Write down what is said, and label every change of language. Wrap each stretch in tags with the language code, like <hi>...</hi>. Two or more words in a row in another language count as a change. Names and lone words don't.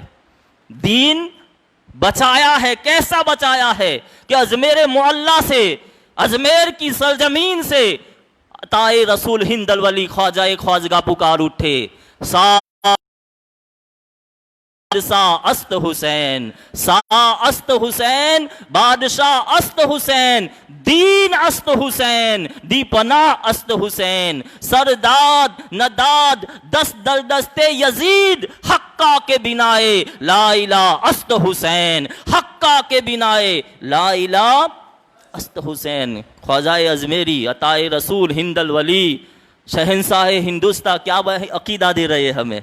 <ur>دین بچایا ہے، کیسا بچایا ہے کہ اجمیر معلیٰ سے، اجمیر کی سرزمین سے عطائے رسول ہند الولی خواجہ خواجگاہ پکار اٹھے،</ur> <fa>بادشاہ است حسین، است حسین، بادشاہ است حسین، دین است حسین، دی پناہ است حسین، سرداد نداد دست در دست یزید، حقہ کے بنائے</fa> <ar>لا الہ</ar> <fa>است حسین، حقہ کے بنائے</fa> <ar>لا الہ</ar> <fa>است حسین۔</fa> <ur>خواجہ اجمیری عطائے رسول ہند الولی شہنشاہ ہندوستان کیا عقیدہ دے رہے ہمیں؟</ur>